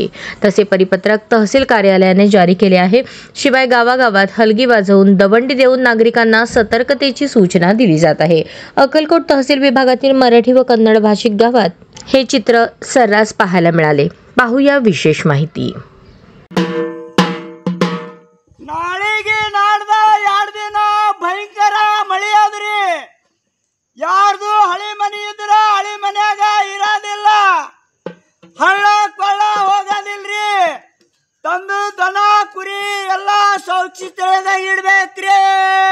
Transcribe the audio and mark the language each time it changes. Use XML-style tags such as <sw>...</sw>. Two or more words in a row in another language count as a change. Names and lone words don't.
<mr>तसे परिपत्रक तहसील कार्यालयाने जारी केले आहे. शिवाय गावागावात हलगी वाजवून दवंडी देऊन नागरिकांना सतर्कतेची सूचना दिली जात आहे. अक्कलकोट तहसील विभागातील मराठी व कन्नड भाषिक गावात हे चित्र सर्रास पाहायला मिळाले. पाहूया विशेष माहिती.</mr> <kn>ನಾಳೆಗೆ ನಾಡ್ದ 2 ದಿನ ಭಯಂಕರ ಮಳೆ ಆದ್ರಿ. ಯಾರ್ದು ಹಳಿ ಮನೆ ಇದ್ರ ಹಳಿ ಮನ್ಯಾಗ ಇರೋದಿಲ್ಲ, ಹಳ್ಳ ಕೊಳ್ಳ ಹೋಗೋದಿಲ್ರಿ. ತಂದು ದನ ಕುರಿ ಎಲ್ಲ ಶೌಚಾಲಯದಾಗ ಇಡ್ಬೇಕ್ರಿ.</kn>